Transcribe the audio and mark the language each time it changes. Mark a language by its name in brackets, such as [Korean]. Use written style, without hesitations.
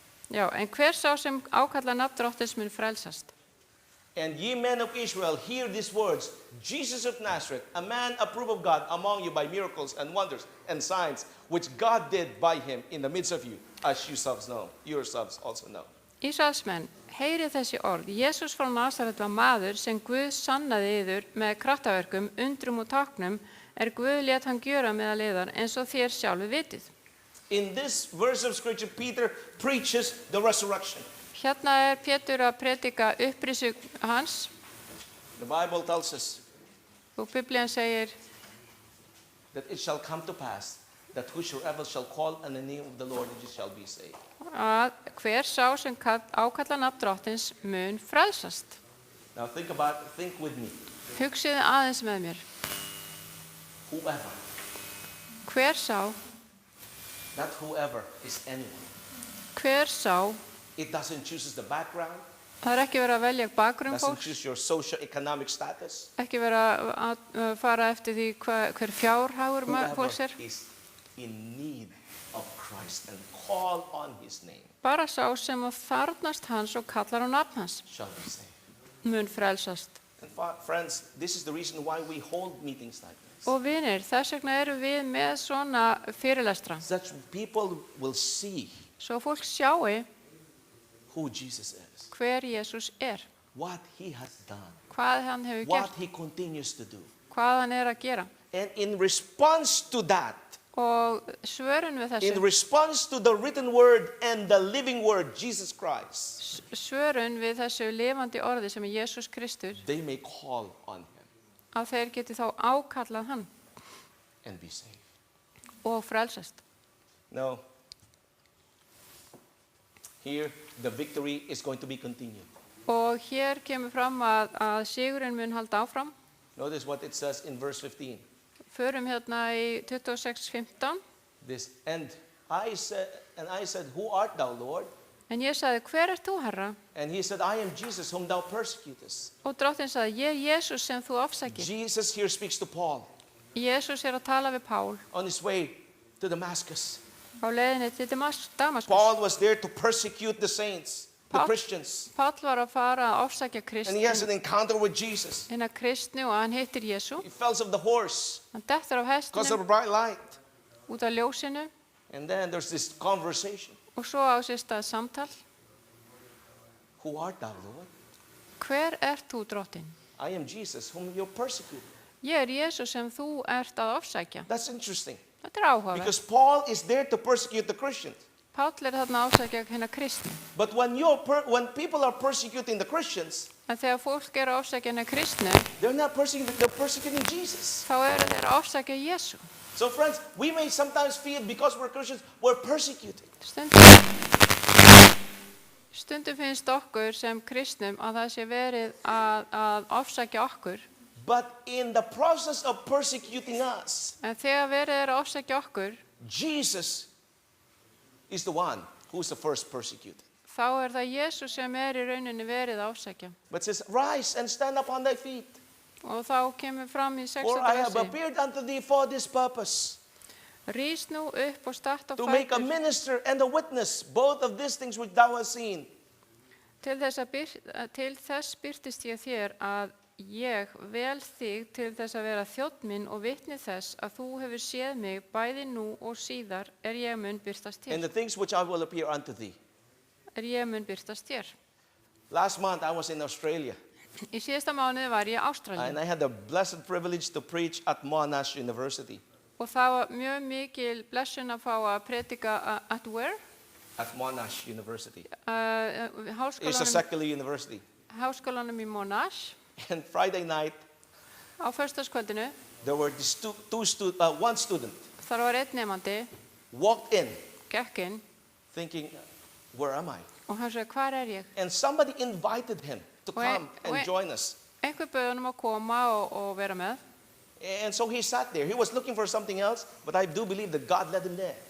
[Icelandic] Já, en hver sá sem ákalla nafn Drottins mun frelsast. [English] "And ye men of Israel, hear these words, Jesus of Nazareth, a man approved of God among you by miracles and wonders and signs, which God did by him in the midst of you, as yourselves also know." [Icelandic] Ísraelsmenn, heyrið þessi orð. Jesús frá Nasaret var maður sem Guð sannaði yður með kraftaverkum, undrum og táknum, Guð lét hann gjöra meðal yðar eins og þér sjálfu vitið. [English] In this verse of scripture, Peter preaches the resurrection. [Icelandic] Hérna er Pétur að predika upprisu hans [English] The Bible tells us [Icelandic] og Biblían segir [English] that it shall come to pass that whosoever shall call on the name of the Lord, it shall be saved. [Icelandic] að hver sá sem ákalla nafn Drottins mun frelsast. [English] Now think with me. [Icelandic] Hugsiði aðeins með mér. [English] Whoever, [Icelandic] Hver sá, [English] that whoever is anyone. [Icelandic] hver sá, [English] It doesn't choose the background, [Icelandic] það er ekki verið að velja bakgrunn [English] doesn't [Icelandic] fólks, [English] choose your socio-economic status. [Icelandic] ekki verið að fara eftir því hver fjárhagur fólks [English] Whoever [Icelandic] er. [English] is in need of Christ and call on his name [Icelandic] Bara sá sem að þarfnast hans og kallar á nafn hans [English] shall be saved. [Icelandic] mun frelsast. [English] And friends, this is the reason why we hold meetings like this. [Icelandic] Og vinir, þess vegna erum við með svona fyrirlestra. [English] Such people will see [Icelandic] Svo fólk sjáu [English] who Jesus is, [Icelandic] hver Jesús er, [English] what he has done, [Icelandic] hvað hann hefur [English] what [Icelandic] gert, [English] he continues to do. [Icelandic] hvað hann er að gera. [English] And in response to that, [Icelandic] Og svörun við [English] in [Icelandic] þessu, [English] response to the written word and the living word, Jesus Christ, [Icelandic] svörun við þessu lifandi orði sem er Jesús Kristur, [English] they may call on him [Icelandic] að þeir geti þá ákallað hann [English] and be saved. [Icelandic] og frelsast. [English] No. Here, the victory is going to be continued. [Icelandic] Og hér kemur fram að sigurinn mun halda áfram. [English] Notice what it says in verse 15. [Icelandic] Förum hérna í 26:15. [English] This, and I said, "Who art thou, Lord?" [Icelandic] En ég sagði, hver ert þú, Herra? [English] And he said, "I am Jesus whom thou persecutest." [Icelandic] Og Drottinn sagði, ég er Jesús sem þú afsækir. [English] Jesus here speaks to Paul [Icelandic] Jesús er að tala við Pál [English] on his way to Damascus. [Icelandic] á leiðinni til Damaskus. [English] Paul was there to persecute the saints, the Paul- Christians. [Icelandic] Pál var að fara að afsækja [English] And he has an encounter with Jesus. [Icelandic] hina kristni og hann hittir Jesú. [English] He falls off the horse [Icelandic] Hann dettur af [English] because of a bright light. [Icelandic] út af ljósinu [English] And then there's this conversation. [Icelandic] Og svo á sér stað samtal. [English] Who art thou, Lord? [Icelandic] Hver ert þú, drottinn? [English] I am Jesus, whom you persecute. [Icelandic] Ég er Jesús sem þú ert að ofsækja. [English] That's interesting. [Icelandic] Þetta er áhugavert. [English] Because Paul is there to persecute the Christians. [Icelandic] Páll er þarna að ofsækja hérna kristni. [English] But when people are persecuting the Christians, [Icelandic] En þegar fólk er að ofsækja hérna kristni, [English] they're not persecuting, they're persecuting Jesus. [Icelandic] þá eru þeir að ofsækja Jesú. [English] So friends, we may sometimes feel because we're Christians, we're persecuted. [Icelandic] Stundum finnst okkur sem kristnum að það sé verið að ofsækja okkur. [English] But in the process of persecuting us, [Icelandic] En þegar verið er að ofsækja okkur, [English] Jesus is the one who's the first persecuted. [Icelandic] þá er það Jesús sem er í rauninni verið að ofsækja. [English] But says, rise and stand up on thy feet. [Icelandic] Og þá kemur fram í 16. [English] For I have [Icelandic] versi. [English] appeared unto thee for this purpose, [Icelandic] Rís nú upp og start á [English] to make a [Icelandic] fætur [English] minister and a witness, both of these things which thou hast seen. [Icelandic] til þess birtist ég þér að ég vel þig til þess að vera þjónn minn og vitni þess að þú hefur séð mig bæði nú og síðar ég mun birtast [English] And [Icelandic] þér. [English] the things which I will appear unto thee. [Icelandic] Ég mun birtast þér. [English] Last month I was in Australia, [Icelandic] Í síðasta mánuði var ég í Ástralíu [English] and I had the blessed privilege to preach at Monash University. [Icelandic] og það var mjög mikil blessun að fá að predika [English] at where? At Monash University. It's a [Icelandic] Háskólanum, [English] secular university. [Icelandic] háskólanum í Monash. [English] And Friday night, [Icelandic] Á föstudagskvöldinu [English] there were these one student [Icelandic] þar var einn nemandi, [English] walked in [Icelandic] gekk inn [English] thinking, where am I? [Icelandic] og hann sagði, hvar er ég? [English] And somebody invited him to come and join us. [Icelandic] Einhver bauð honum að koma og vera með. [English] And so he sat there. He was looking for something else, but I do believe that God led him there.